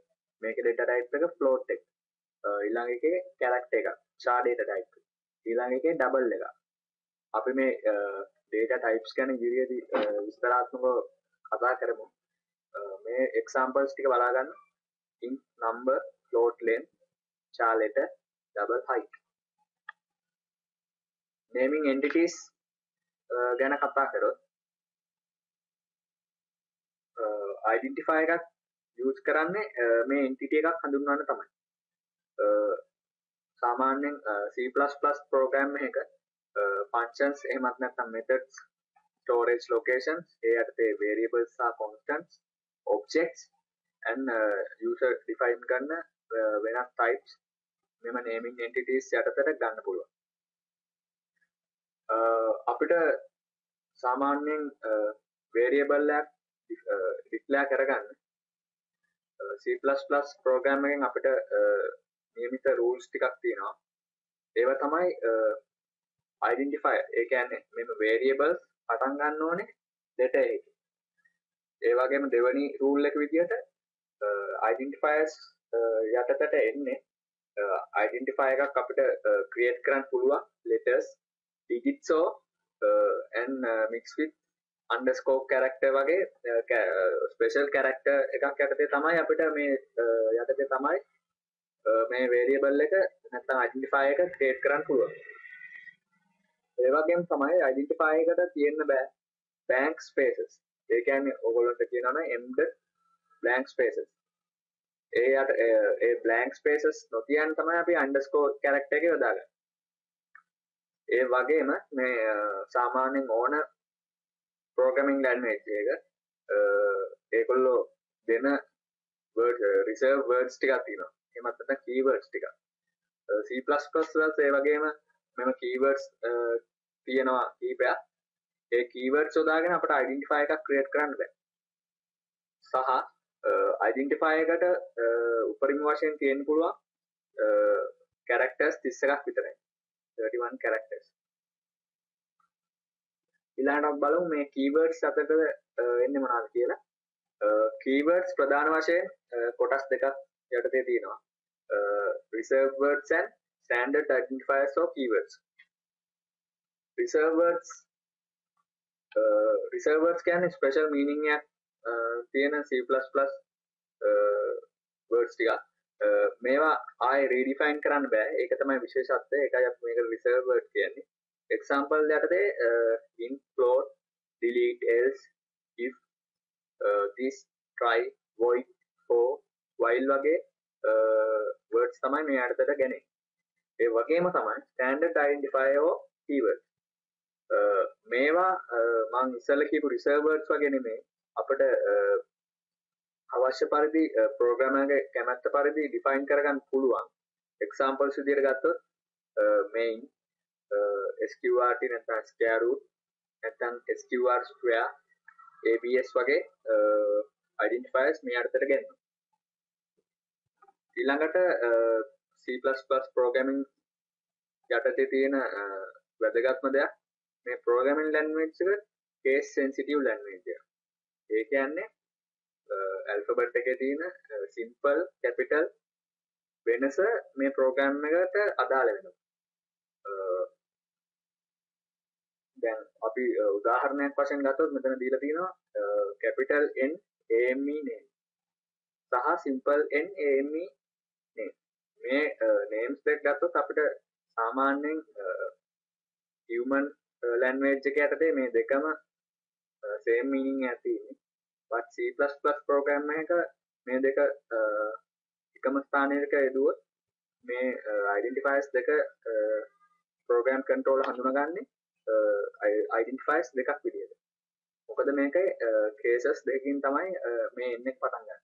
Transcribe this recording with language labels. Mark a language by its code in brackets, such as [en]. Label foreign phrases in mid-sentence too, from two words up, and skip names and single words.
[si] මේකේ [en] data type [si] එක float එක. ඊළඟ එකේ character එක [en] char data type. [si] ඊළඟ එකේ double එක. අපි මේ [en] data types [si] ගැන ඉදිරියේදී විස්තරාත්මකව කතා කරමු. මේ examples ටික බලා ගන්න. [en] int number, float length, char letter, double height. naming entities [si] ගැන කතා කරොත් identifier එකක් use කරන්නේ මේ entity එකක් හඳුන්වන්න තමයි. සාමාන්‍යයෙන් C++ program එකක functions එහෙමත් නැත්නම් [en] methods, storage locations, [si] ඒ යටතේ variables සහ [en] constants, objects and user define [si] කරන වෙනත් types මෙම [en] naming entities [si] යටතට ගන්න පුළුවන්. අපිට සාමාන්‍යයෙන් variable එකක් declare කරගන්න C++ program එකෙන් අපිට නියමිත rules ටිකක් තියෙනවා. ඒවා තමයි identifier. ඒ කියන්නේ මෙන්න variables පටන් ගන්න ඕනේ letter එකකින්. ඒ වගේම දෙවෙනි rule එක විදිහට identifiers යටතට එන්නේ identifier එකක් අපිට create කරන්න පුළුවන් [en] letters, digits or and mix with underscore character [si] වගේ [en] special character [si] එකක් යටතේ තමයි අපිට මේ යටතේ තමයි මේ variable එක නැත්නම් identifier එක create කරන්න පුළුවන්. ඒ වගේම තමයි identifier එකට තියෙන්න බෑ [en] blank spaces. [si] ඒ කියන්නේ ඔයගොල්ලන්ට කියනවනේ [en] embedded blank spaces. [si] ඒ [en] blank spaces [si] නොතියන් තමයි අපි [en] underscore character [si] එක යොදාගන්නේ. ඒ වගේම මේ සාමාන්‍යයෙන් ඕන [en] programming language [si] එක ඒගොල්ලෝ දෙන [en] word reserve words [si] ටිකක් තියෙනවා. එහෙමත් නැත්නම් keywords ටිකක්. C++ වල ඒ වගේම මෙම keywords තියෙනවා කීපයක්. ඒ keywords යොදාගෙන අපිට identifier එකක් create කරන්න බෑ. සහ identifier එකට උපරිම වශයෙන් තියෙන්න පුළුවන් characters 31ක් විතරයි. 31 characters. ඊළඟට බලමු මේ keywords අතර එන්නේ මොනවද කියලා. keywords ප්‍රධාන වශයෙන් කොටස් දෙකක් යටතේ තියෙනවා. [en] Reserved words and standard identifiers of keywords. Reserved words [si] කියන්නේ [en] special meaning [si] එකක් තියෙන C++ words ටික. මේවා ආයෙ redefine කරන්න බෑ. ඒක තමයි විශේෂත්වය. ඒකයි අපි මේක [en] reserved word [si] කියන්නේ. example යටතේ [en] int, float, delete, else, if, this, try, void, for, while [si] වගේ words තමයි මේ යටතට ගන්නේ. ඒ වගේම තමයි [en] standard identifier of keywords. [si] මේවා මම ඉස්සෙල්ලා කියපු [en] reserved words [si] වගේ නෙමෙයි. අපිට අවශ්‍ය පරිදි ප්‍රෝග්‍රෑමර් ගේ කැමැත්ත පරිදි ඩිෆයින් කරගන්න පුළුවන්. එක්සැම්පල්ස් විදිහට ගත්තොත් main, sqrt නැත්නම් [en] square root [si] නැත්නම් sqr square, abs වගේ identifiers මේ අර්ථයට ගන්නවා. ඊළඟට [en] C++ programming [si] යටතේ තියෙන වැදගත්ම දෙයක් මේ [en] programming language [si] එක [en] case sensitive language [si] එක. ඒ කියන්නේ alphabet එකේ තියෙන [en] simple capital [si] වෙනස මේ program එකට අදාළ වෙනවා. දැන් අපි උදාහරණයක් වශයෙන් ගත්තොත් මෙතන දීලා තියෙනවා [en] capital N AME name [si] සහ [en] simple N AME name. [si] මේ names දෙක ගත්තොත් අපිට සාමාන්‍යයෙන් [en] human language [si] එක යටතේ මේ දෙකම [en] same meaning [si] එකක් තියෙන්නේ. but C++ program එක මේ දෙක එකම ස්ථානයක යෙදුවොත් මේ identifiers දෙක [en] program controller [si] හඳුනාගන්නේ identifiers දෙකක් විදියට. මොකද මේකේ cases දෙකකින් තමයි මේ n එක පටන් ගන්න.